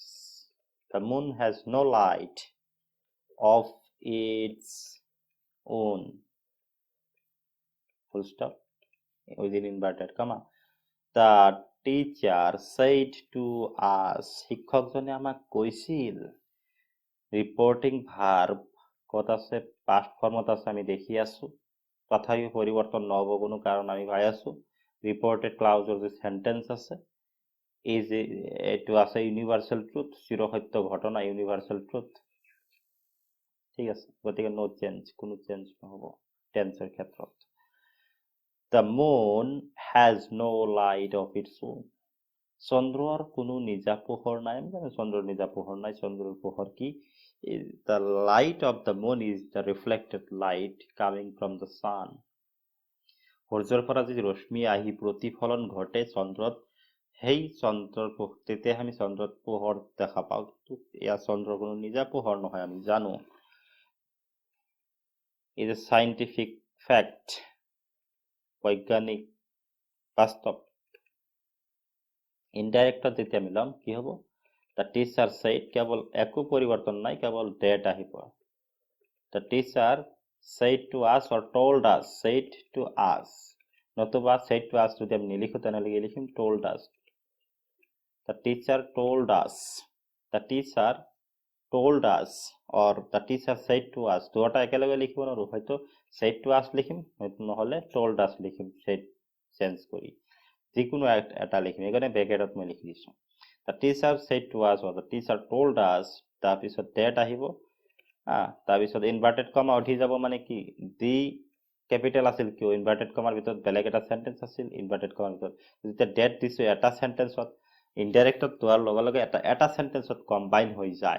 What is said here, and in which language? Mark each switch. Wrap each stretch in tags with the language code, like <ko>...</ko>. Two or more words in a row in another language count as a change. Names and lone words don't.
<en>The moon has no light of its own. Full stop. Within inverted comma. The teacher said to us,</en> <as>শিক্ষকজনে আমাক কৈছিল।</as> <en>reporting verb</en> <as>ক'ত আছে,</as> <en>past form</en> <as>আছে, আমি দেখি আছো। তথাপিও পৰিৱৰ্তন নহ'ব কোনো কাৰণ আমি পাই আছো।</as> <en>reported clause</en> <as>যে সেন্টেন্স আছে, এই যে এইটো আছে</as> <en>universal truth,</en> <as>চিৰসত্য ঘটনা,</as> <en>universal truth.</en> <as>ঠিক আছে, গতিকে</as> <en>no change,</en> <as>কোনো চেঞ্জ নহ'ব টেন্সৰ ক্ষেত্ৰত।</as> <en>The moon has no light of its own.</en> <as>চন্দ্ৰৰ কোনো নিজা পোহৰ নাই। আমি জানো চন্দ্ৰৰ নিজা পোহৰ নাই। চন্দ্ৰৰ পোহৰ কি?</as> <en>The light of the moon is the reflected light coming from the sun.</en> <as>সূৰ্যৰ পৰা যি ৰশ্মি আহি প্ৰতিফলন ঘটে চন্দ্ৰত, সেই চন্দ্ৰৰ তেতিয়া আমি চন্দ্ৰত পোহৰ দেখা পাওঁ। ইয়াৰ চন্দ্ৰৰ কোনো নিজা পোহৰ নহয়, আমি জানো।</as> <en>Is a scientific fact.</en> <as>বৈজ্ঞানিক বাস্তৱ। ইনডাইৰেক্টত যেতিয়া আমি ল'ম কি হ'ব?</as> <en>The teacher said,</en> <as>কেৱল একো পৰিৱৰ্তন নাই, কেৱল ডেট আহিব।</as> <en>The teacher said to us or told us, said to us, নতুবা said to us</en> <as>যদি আমি নিলিখো তেনেহ'লে লিখিম</as> <en>told us. The teacher told us. The teacher told us or the teacher said to us,</en> <as>দুটা একেলগে লিখিব নোৱাৰো, হয়তো</as> <en>said to us</en> <as>লিখিম, নহ'লে</as> <en>told us</en> <as>লিখিম, said চেঞ্জ কৰি যিকোনো এটা লিখিম। এইকাৰণে ব্ৰেকেটত মই লিখি দিছোঁ।</as> <en>The teacher said to us or the teacher told us,</en> <as>তাৰপিছত ডেট আহিব। তাৰপিছত</as> <en>inverted comma</en> <as>উঠি যাব, মানে কি দি কেপিটেল আছিল কিয়?</as> <en>inverted comma</en> <as>ভিতৰত বেলেগ এটা চেণ্টেন্স আছিল।</as> <en>inverted comma</en> <as>ভিতৰত যেতিয়া ডেট দিছোঁ এটা চেণ্টেন্সত, ইনডাইৰেক্টত যোৱাৰ লগে লগে এটা চেণ্টেন্সত কম্বাইন হৈ যায়।</as>